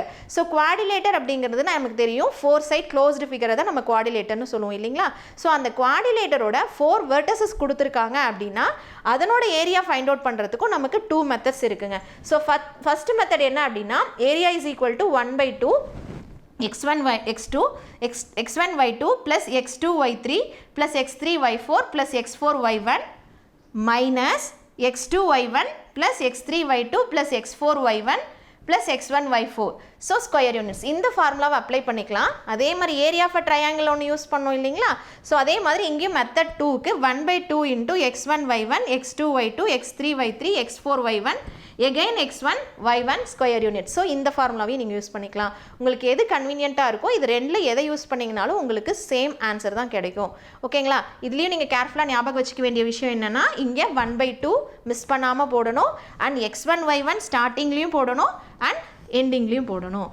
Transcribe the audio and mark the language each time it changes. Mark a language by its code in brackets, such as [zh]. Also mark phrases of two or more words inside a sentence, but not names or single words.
[ta] ஸோ குவாடிலேட்டர் அப்படிங்கிறது நமக்கு தெரியும் 4 [en] side closed [ta] ஃபிகரை தான் நம்ம குவாடிலேட்டர்னு சொல்லுவோம் இல்லைங்களா? ஸோ அந்த குவாடிலேட்டரோட 4 வெர்டிசஸ் கொடுத்துருக்காங்க அப்படின்னா அதனோட ஏரியா [en] find out [ta] பண்ணுறதுக்கும் நமக்கு 2 மெத்தட்ஸ் இருக்குங்க. [en] so first method [ta] என்ன அப்படின்னா [en] area is equal to 1/2 x1 x2 x1 y2 plus x2 y3 plus x3 y4 plus x4 y1 minus x2 y1 plus x3 y2 plus x4 y1 plus x1 y4. [ta] ஸோ [en] square units [ta] இந்த ஃபார்முலாவை அப்ளை பண்ணிக்கலாம். அதே மாதிரி [en] area of a triangle [ta] ஒன்று யூஸ் பண்ணோம் இல்லைங்களா? ஸோ அதே மாதிரி இங்கேயும் மெத்தட் 2க்கு 1/2 இன்ட்டு x1 y1 x2 y2 x3 y3 x4 y1 எகைன் x1 y1 [en] square unit. [ta] ஸோ இந்த ஃபார்முலாவையும் நீங்கள் யூஸ் பண்ணிக்கலாம். உங்களுக்கு எது கன்வீனியண்ட்டாக இருக்கோ இது ரெண்டில் எதை யூஸ் பண்ணிங்கனாலும் உங்களுக்கு [en] same answer [ta] தான் கிடைக்கும். ஓகேங்களா? இதுலேயும் நீங்கள் கேர்ஃபுல்லாக ஞாபகம் வச்சுக்க வேண்டிய விஷயம் என்னென்னா இங்கே 1/2 மிஸ் பண்ணாமல் போடணும் அண்ட் x1 y1 ஸ்டார்டிங்லேயும் போடணும் அண்ட் எண்டிங்லேயும் போடணும்.